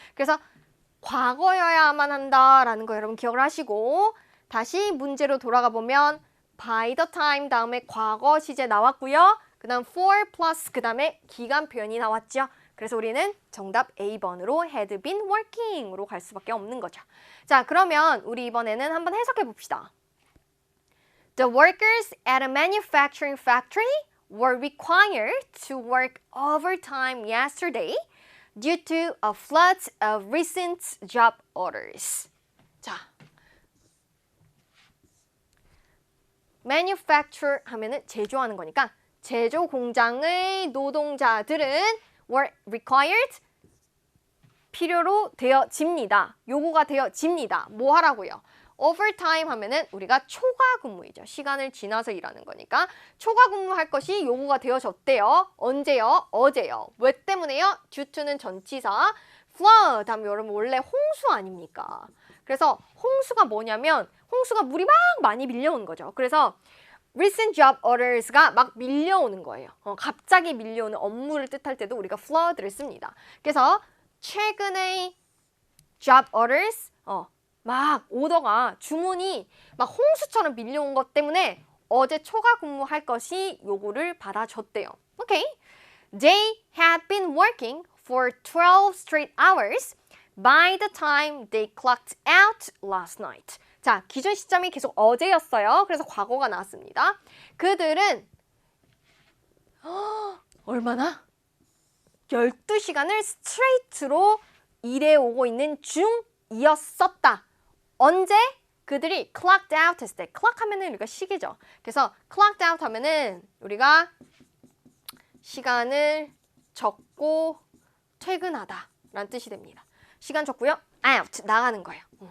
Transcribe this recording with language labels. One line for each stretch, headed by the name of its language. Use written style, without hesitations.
Korean: 그래서 과거여야만 한다라는 거 여러분 기억을 하시고 다시 문제로 돌아가 보면
English: by the time
Korean: 다음에 과거 시제 나왔고요. 그 다음 for plus 그 다음에 기간 표현이 나왔죠. 그래서 우리는 정답 A번으로 had been working으로 갈 수밖에 없는 거죠. 자, 그러면 우리 이번에는 한번 해석해 봅시다.
English: The workers at a manufacturing factory were required to work overtime yesterday due to a flood of recent job orders.
Korean: 자, manufacture 하면은 제조하는 거니까 제조 공장의 노동자들은
English: were required
Korean: 필요로 되어집니다. 요구가 되어집니다. 뭐 하라고요? overtime 하면은 우리가 초과 근무이죠. 시간을 지나서 일하는 거니까 초과 근무할 것이 요구가 되어졌대요. 언제요? 어제요. 왜 때문에요? due to는 전치사, flood 하면 여러분 원래 홍수 아닙니까? 그래서 홍수가 뭐냐면 홍수가 물이 막 많이 밀려오는 거죠. 그래서
English: recent job orders
Korean: 가 막 밀려오는 거예요. 갑자기 밀려오는 업무를 뜻할 때도 우리가 flood를 씁니다. 그래서 최근의 job orders, 막 오더가 주문이 막 홍수처럼 밀려온 것 때문에 어제 초과 근무할 것이 요구를 받아줬대요. 오케이.
English: They had been working for 12 straight hours by the time they clocked out last night.
Korean: 자, 기준 시점이 계속 어제였어요. 그래서 과거가 나왔습니다. 그들은 얼마나? 12시간을 스트레이트로 일해오고 있는 중이었었다. 언제? 그들이 clocked out 했을 때. clock 하면은 우리가 시계죠. 그래서 clocked out 하면은 우리가 시간을 적고 퇴근하다 라는 뜻이 됩니다. 시간 적고요. out, 나가는 거예요.